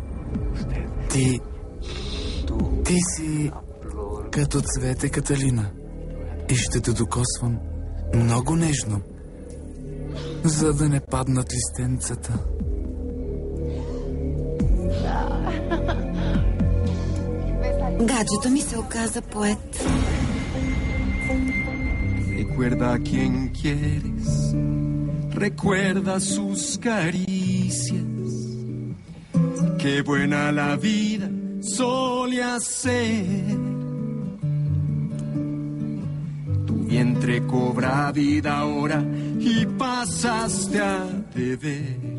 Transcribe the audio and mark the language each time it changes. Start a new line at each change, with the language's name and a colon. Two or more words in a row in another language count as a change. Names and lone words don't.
Bulgarian: Ти си като цвете, Каталина. И ще те докосвам много нежно, за да не паднат листенцата. Гаджето ми се оказа поет.
Spanish: Recuerda a quien quieres, recuerda sus caricias. Qué buena la vida solía ser. Tu vientre cobra vida ahora y pasaste a beber.